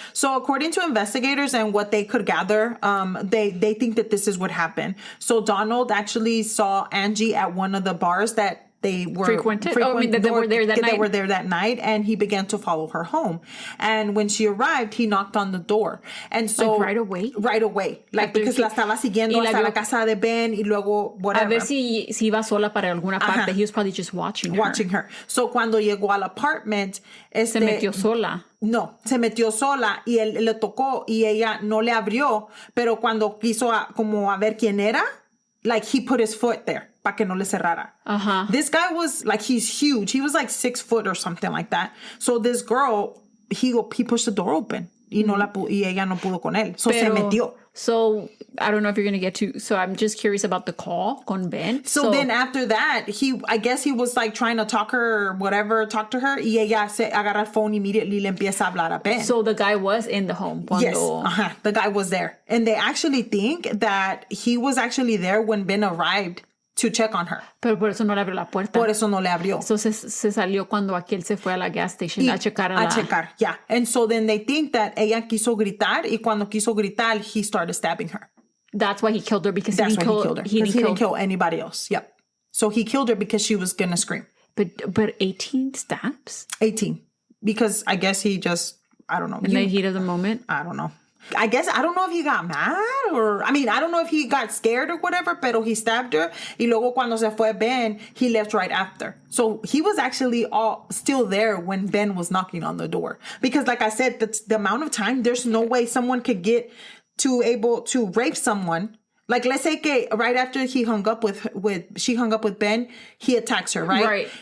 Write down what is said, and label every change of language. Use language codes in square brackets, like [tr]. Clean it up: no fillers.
[en] So according to investigators and what they could gather, they think that this is what happened. So Donald actually saw Angie at one of the bars that they were frequented. They were there that night. They were there that night, and he began to follow her home. And when she arrived, he knocked on the door. And so right away. Like, because [es] la estaba siguiendo hasta la casa de Ben y luego whatever. A ver si iba sola para alguna parte. [en] He was probably just watching her. [es] So cuando llegó al apartment, se metió sola. No, se metió sola y él le tocó y ella no le abrió, pero cuando quiso como a ver quién era, [en] like, he put his foot there [es] para que no le cerrara. [en] This guy was like, he's huge. He was like 6 foot or something like that. So this girl, he pushed the door open [es] y ella no pudo con él. [en] So [es] se metió. [en] So I don't know if you're going to get to. So I'm just curious about the call [es] con Ben. [en] So then after that, I guess he was like trying to talk to her [es] y ella se agarra el [en] phone immediately [es] y le empieza a hablar a Ben. [en] So the guy was in the home. Yes, the guy was there. And they actually think that he was actually there when Ben arrived to check on her. [es] Pero por eso no le abrió la puerta. Por eso no le abrió. So se salió cuando aquel se fue a la [en] gas station [es] a checar. [en] Yeah. And so then they think that [es] ella quiso gritar y cuando quiso gritar, [en] he started stabbing her. That's why he killed her because he killed her. He didn't kill anybody else. Yep. So he killed her because she was going to scream. But 18 stabs? 18. Because I guess he just, I don't know. In the heat of the moment? I don't know. I don't know if he got mad or, I don't know if he got scared or whatever, pero he stabbed her. [es] Y luego cuando se fue Ben, [en] he left right after. So he was actually still there when Ben was knocking on the door. Because like I said, the amount of time, there's no way someone could get able to rape someone. Like, let's say right after she hung up with Ben, he attacks her, right?